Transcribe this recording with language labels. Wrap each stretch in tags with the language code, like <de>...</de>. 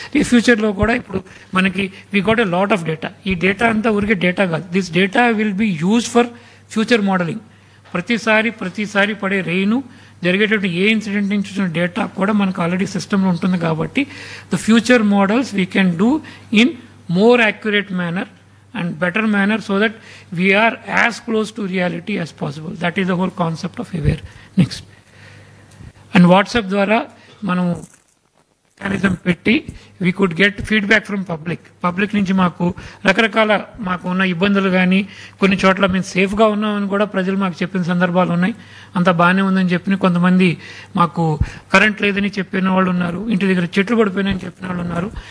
<te>ఈ ఫ్యూచర్లో కూడా ఇప్పుడు మనకి</te> <en>We got a lot of data.</en> <te>ఈ డేటా అంతా ఊరికే డేటా కాదు,</te> <en>This data will be used for future modelling.</en> <te>ప్రతిసారి పడే రెయిన్, జరిగేటువంటి ఏ ఇన్సిడెంట్ నుంచి వచ్చిన డేటా కూడా మనకు ఆల్రెడీ సిస్టంలో ఉంటుంది కాబట్టి</te> <en>The future models we can do in more accurate manner and better manner so that we are as close to reality as possible. That is the whole concept of aware. Next.</en> <te>And WhatsApp ద్వారా మనం mechanism పెట్టి</te> <en>we could get feedback from public</en> <te>నుంచి మాకు రకరకాల మాకు ఉన్న ఇబ్బందులు కానీ కొన్ని చోట్ల మేము సేఫ్గా ఉన్నామని కూడా ప్రజలు మాకు చెప్పిన సందర్భాలు ఉన్నాయి. అంత బాగానే ఉందని చెప్పిన కొంతమంది మాకు కరెంట్ లేదని చెప్పిన వాళ్ళు ఉన్నారు, ఇంటి దగ్గర చెట్లు పడిపోయినాయని చెప్పిన వాళ్ళు ఉన్నారు.</te>